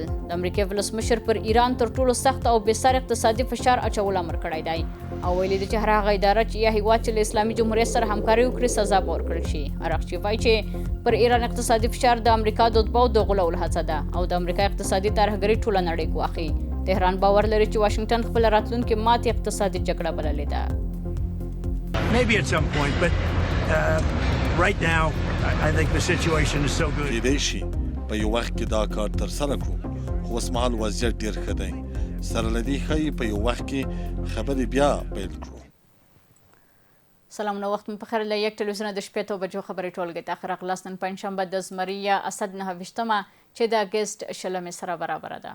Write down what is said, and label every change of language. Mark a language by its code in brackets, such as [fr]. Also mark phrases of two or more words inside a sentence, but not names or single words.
[ps] د امریکا ولسمشر پر ایران تر ټولو سخت او بېساري اقتصادي فشار اچول امر کړی دی او ویلي دی چې هر هغه اداره چې یا هیواد چې له اسلامي جمهوریت سره همکاري وکړي سزا به ورکړل شي. ارغچي وایي چې پر ایران اقتصادي فشار د امریکا د اتباعو د غولولو هڅه ده او د امریکا اقتصادي ترهګري ټوله نړۍ ګواښي. تهران باور لري چې واشنګټن خپل راتلونکې ماتې اقتصادي جګړه بللې ده. [en] Maybe at some point, but right now I think the situation is so good. [ps] کېدای شي په یو وخت کې دا کار ترسره کړو خو اوسمهال وضعیت ډېر ښه دی. سره له دې ښایي په یو وخت کې خبرې بیا پیل کړو. سلامونه، وخت مو په خیر. له یک تلویزیون د شپې 8 بجو خبرې ټولګې ته اخر اخلاص نن پنجشنبه د زمري یا اسد 9 چې د اګست 20 سره برابره ده.